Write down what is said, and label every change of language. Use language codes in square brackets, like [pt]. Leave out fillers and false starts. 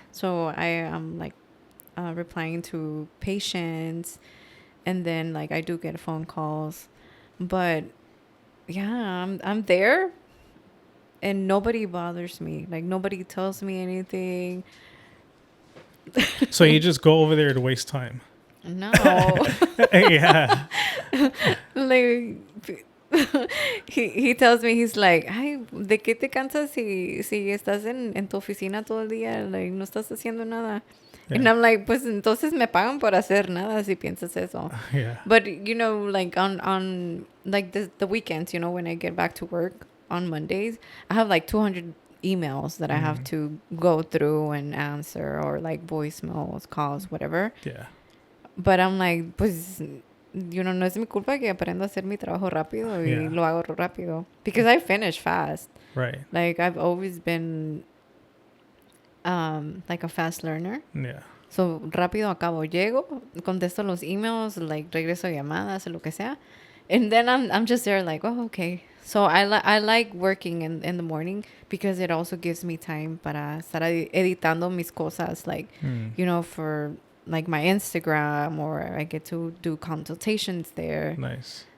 [en] So I am like replying to patients, and then like I do get phone calls, but yeah, I'm there and nobody bothers me. Like, nobody tells me anything. So you just go over there to waste time? No. Yeah. Like, he tells me, he's like, [es] ay, ¿de qué te cansas si estás en tu oficina todo el día? [en] Like, [es] no estás haciendo nada. [en] Yeah. And I'm like, [es] pues entonces me pagan por hacer nada si piensas eso. [en] Yeah. But, like on like the weekends, when I get back to work on Mondays, I have like 200 emails that I have to go through and answer, or like voicemails, calls, whatever. Yeah. But I'm like, [es] pues, no es mi culpa que aprendo a hacer mi trabajo rápido y lo hago rápido. [en] Because I finish fast. Right. Like, I've always been like a fast learner. Yeah. [es] So, rápido acabo. Llego, contesto los emails, [en] like, [es] regreso llamadas, lo que sea. [en] And then I'm just there like, oh, okay. So, I like working in the morning because it also gives me time [es] para estar editando mis cosas, [en] like, for like my Instagram, or I get to do consultations there. Nice.